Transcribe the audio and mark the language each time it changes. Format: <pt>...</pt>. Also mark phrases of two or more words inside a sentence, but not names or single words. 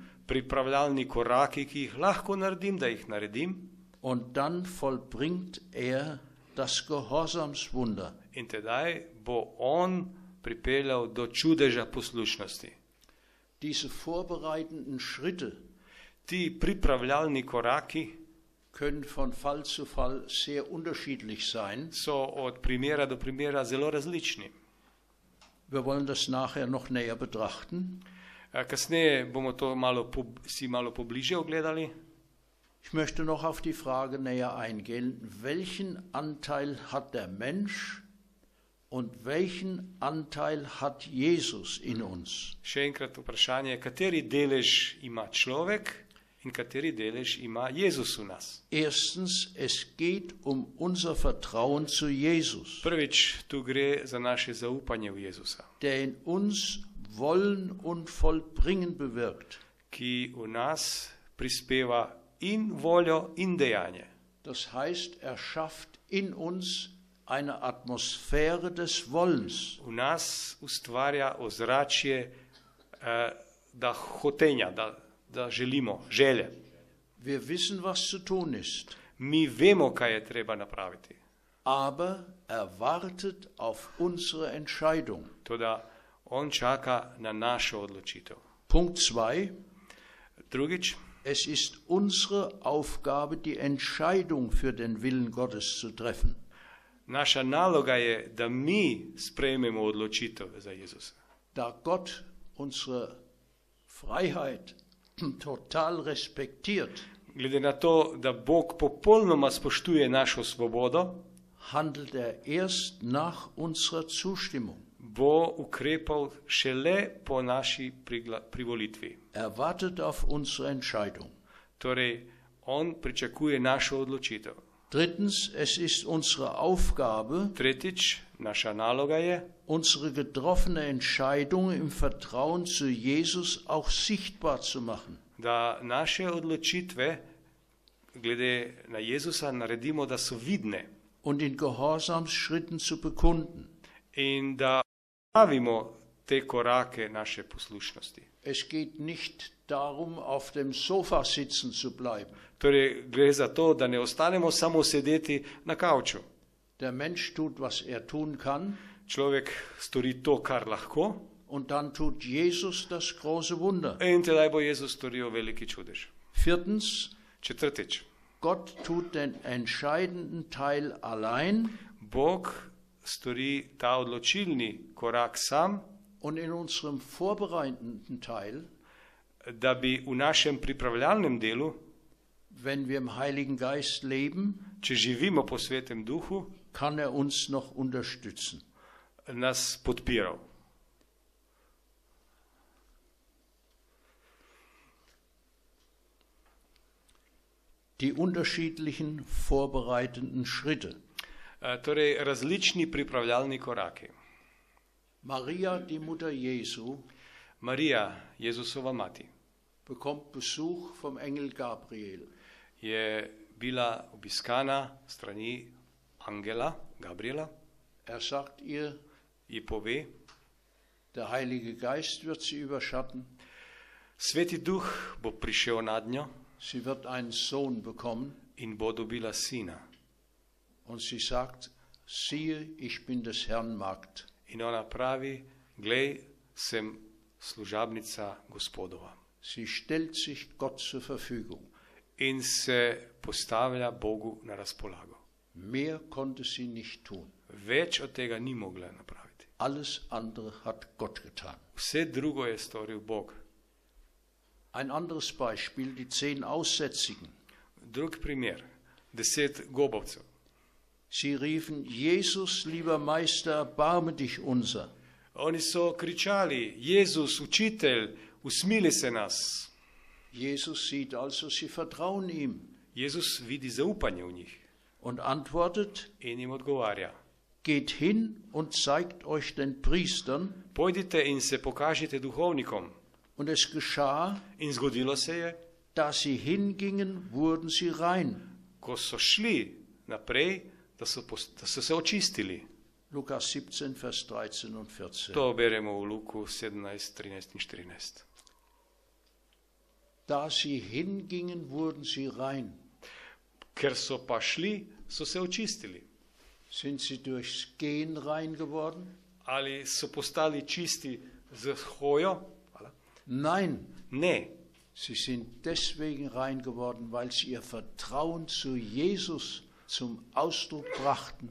<sl>pripravljalni koraki, ki jih lahko naredim, da jih naredim,</sl> <de>und dann vollbringt er das Gehorsamswunder.</de> <sl>in tedaj bo on pripeljal do čudeža poslušnosti.</sl> <de>Diese vorbereitenden Schritte</de> <sl>Ti pripravljalni koraki</sl> <de>können von Fall zu Fall sehr unterschiedlich sein.</de> <sl>so od primera do primera zelo različni.</sl> <de>Wir wollen das nachher noch näher betrachten.</de> <sl>Kasneje bomo to si malo pobliže ogledali.</sl> <de>Ich möchte noch auf die Frage näher eingehen, welchen Anteil hat der Mensch und welchen Anteil hat Jesus in uns?</de> <sl>Še enkrat vprašanje, kateri delež ima človek in kateri delež ima Jezus v nas.</sl> <de>Erstens, es geht um unser Vertrauen zu Jesus,</de> <sl>Prvič, tu gre za naše zaupanje v Jezusa,</sl> <de>der in uns Wollen und Vollbringen bewirkt.</de> <sl>ki v nas prispeva in voljo in dejanje.</sl> <de>Das heißt, er schafft in uns eine Atmosphäre des Wollens.</de> <sl>V nas ustvarja ozračje da hotenja, da želimo, želje.</sl> <de>Wir wissen, was zu tun ist,</de> <sl>Mi vemo, kaj je treba napraviti.</sl> <de>aber er wartet auf unsere Entscheidung.</de> <sl>Toda on čaka na našo odločitev.</sl> <de>Punkt 2.</de> <sl>Drugič,</sl> <de>Es ist unsere Aufgabe, die Entscheidung für den Willen Gottes zu treffen.</de> <sl>naša naloga je, da mi sprejmemo odločitev za Jezusa.</sl> <de>Da Gott unsere Freiheit total respektiert,</de> <sl>Glede na to, da Bog popolnoma spoštuje našo svobodo,</sl> <de>handelt er erst nach unserer Zustimmung.</de> <sl>bo ukrepal šele po naši privolitvi.</sl> <de>Er wartet auf unsere Entscheidung.</de> <sl>Torej, on pričakuje našo odločitev.</sl> <de>Drittens, es ist unsere Aufgabe,</de> <sl>Tretjič, naša naloga je,</sl> <de>unsere getroffene Entscheidung im Vertrauen zu Jesus auch sichtbar zu machen.</de> <sl>da naše odločitve glede na Jezusa naredimo, da so vidne</sl> <de>Und in Gehorsamsschritten zu bekunden.</de> <sl>in da pravimo te korake naše poslušnosti.</sl> <de>Es geht nicht darum, auf dem Sofa sitzen zu bleiben.</de> <sl>Torej, gre za to, da ne ostanemo samo sedeti na kavču.</sl> <de>Der Mensch tut, was er tun kann,</de> <sl>Človek stori to, kar lahko,</sl> <de>und dann tut Jesus das große Wunder.</de> <sl>in tedaj bo Jezus storil veliki čudež.</sl> <de>Viertens,</de> <sl>Četrtič,</sl> <de>Gott tut den entscheidenden Teil allein,</de> <sl>Bog stori ta odločilni korak sam,</sl> <de>und in unserem vorbereitenden Teil,</de> <sl>da bi v našem pripravljalnem delu,</sl> <de>wenn wir im Heiligen Geist leben,</de> <sl>če živimo po Svetem Duhu,</sl> <de>kann er uns noch unterstützen.</de> <sl>nas podpiral.</sl> <de>Die unterschiedlichen vorbereitenden Schritte.</de> <sl>Torej, različni pripravljalni koraki.</sl> <de>Maria, die Mutter Jesu,</de> <sl>Marija, Jezusova mati,</sl> <de>bekommt Besuch vom Engel Gabriel.</de> <sl>je bila obiskana strani angela Gabriela,</sl> <de>Er sagt ihr,</de> <sl>ji pove,</sl> <de>der Heilige Geist wird sie überschatten,</de> <sl>Sveti Duh bo prišel nad njo</sl> <de>sie wird einen Sohn bekommen,</de> <sl>in bo dobila sina.</sl> <de>und sie sagt, siehe, ich bin des Herrn Magd.</de> <sl>In ona pravi, glej, sem služabnica Gospodova.</sl> <de>Sie stellt sich Gott zur Verfügung.</de> <sl>In se postavlja Bogu na razpolago.</sl> <de>Mehr konnte sie nicht tun.</de> <sl>Več od tega ni mogla napraviti.</sl> <de>Alles andere hat Gott getan.</de> <sl>Vse drugo je storil Bog.</sl> <de>Ein anderes Beispiel, die 10 Aussätzigen.</de> <sl>Drug primer, 10 gobovcev.</sl> <de>Sie riefen, Jesus, lieber Meister, erbarme dich unser.</de> <sl>Oni so kričali, Jezus, učitelj, usmili se nas.</sl> <de>Jesus sieht also, sie vertrauen ihm</de> <sl>Jezus vidi zaupanje v njih</sl> <de>und antwortet,</de> <sl>in jim odgovarja.</sl> <de>geht hin und zeigt euch den Priestern.</de> <sl>Pojdite in se pokažite duhovnikom.</sl> <de>Und es geschah,</de> <sl>In zgodilo se je,</sl> <de>da sie hingingen, wurden sie rein.</de> <sl>ko so šli naprej, da so se očistili.</sl> <de>Lukas 17, Vers 13 und 14.</de> <sl>To beremo v Luku 17, 13 in 14.</sl> <de>Da sie hingingen, wurden sie rein.</de> <sl>Ker so pa šli, so se očistili.</sl> <de>Sind sie durchs Gehen rein geworden?</de> <sl>Ali so postali čisti z hojo?</sl> <de>Nein,</de> <sl>Ne.</sl> <de>sie sind deswegen rein geworden, weil sie ihr Vertrauen zu Jesus zum Ausdruck brachten.</de>